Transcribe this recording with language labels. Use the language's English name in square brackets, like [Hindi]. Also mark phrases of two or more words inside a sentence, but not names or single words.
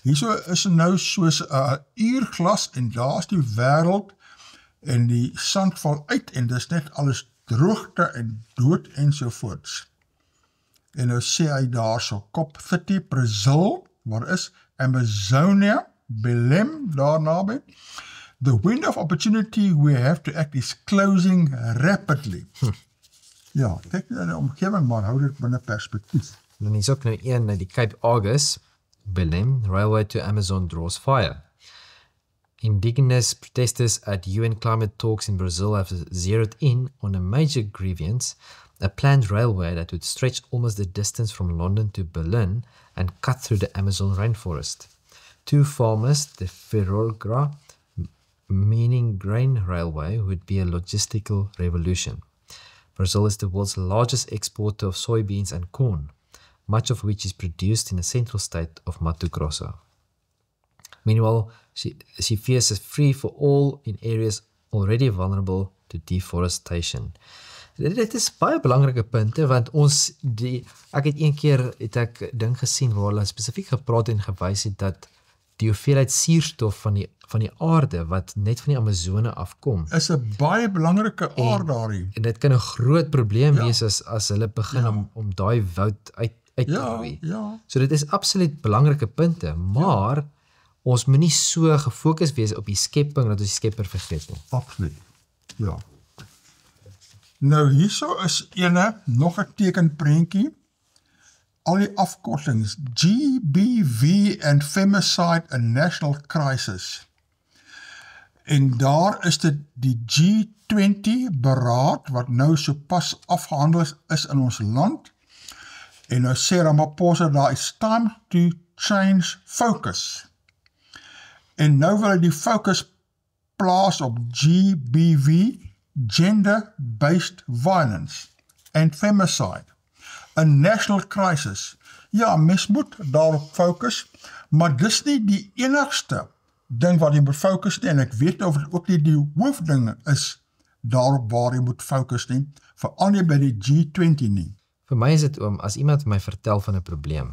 [Afrikaans] Hierso is nou soos 'n uurglas en daar's die wêreld en die sand val uit en dis net alles droogte en dood ensovoorts. En nou sê hy daarso, COP30 Brazil, waar is Amazonia, Belém, daar naby. [English] The window of opportunity we have to act is closing rapidly. [Afrikaans] Ja, kyk na die omgewing, maar hou dit binne perspektief. Dan is ook nou een uit die Cape Argus, [English] Belém, railway to Amazon draws fire. Indigenous protesters at UN climate talks in Brazil have zeroed in on a major grievance, a planned railway that would stretch almost the distance from London to Berlin and cut through the Amazon rainforest. Two farmers, the Ferrogra, meaning grain railway, would be a logistical revolution. Brazil is the world's largest exporter of soybeans and corn, much of which is produced in the central state of Mato Grosso. Meanwhile, she fears a free for all in areas already vulnerable to deforestation. [Afrikaans] Dit is baie belangrike punte, want ek het een keer ek ding gesien waar hulle spesifiek gepraat en gewys het dat die hoeveelheid suurstof van die aarde wat net van die Amazone afkom, is 'n baie belangrike aard daarin. En dit kan 'n groot probleem wees as hulle begin om daai woud uit te roei. Ja. So dit is absoluut belangrike punte, maar ons moet nie so gefokus wees op die skepping dat ons die skepper vergeet nie. Absoluut. Ja. Nou hierso is nog 'n tekenprentjie. Al die afkortings GBV en [English] femicide and national crisis. [Afrikaans] En daar is dit die G20 beraad wat nou sopas afgehandel is in ons land. En nou sê Ramaphosa daar is [English] time to change focus. [Afrikaans] En nou wil hy die focus plaas op GBV, [English] gender-based violence and femicide. 'n national crisis. [Afrikaans] Ja, mens moet daarop fokus, maar dis nie die enigste ding wat jy moet fokus nie, en ek weet of dit ook nie die hoofdinge is daarop waar jy moet fokus nie, veral nie by die G20 nie. Vir my is dit as iemand my vertel van 'n probleem,